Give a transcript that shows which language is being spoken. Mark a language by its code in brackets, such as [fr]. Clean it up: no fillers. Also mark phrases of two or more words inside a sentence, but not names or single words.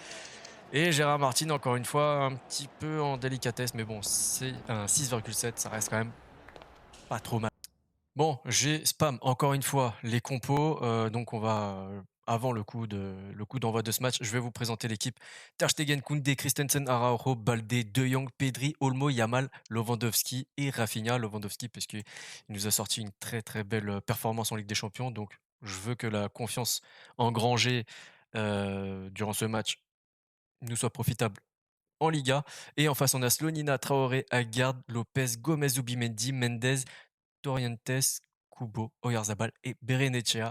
[fr] Et Gérard Martin, encore une fois, un petit peu en délicatesse, mais bon, c'est un 6,7, ça reste quand même pas trop mal. Bon, j'ai spam encore une fois les compos, donc on va avant le coup d'envoi de ce match, je vais vous présenter l'équipe. Ter Stegen, Koundé, Christensen, Araujo, Baldé, De Jong, Pedri, Olmo, Yamal, Lewandowski et Rafinha. Lewandowski parce qu'il nous a sorti une très très belle performance en Ligue des Champions, donc je veux que la confiance engrangée durant ce match nous soit profitable en Liga. Et en face, on a Slonina, Traoré, Agard, Lopez, Gomez, Zubimendi, Mendes, Torientes, Kubo, Oyarzabal et Berenechea.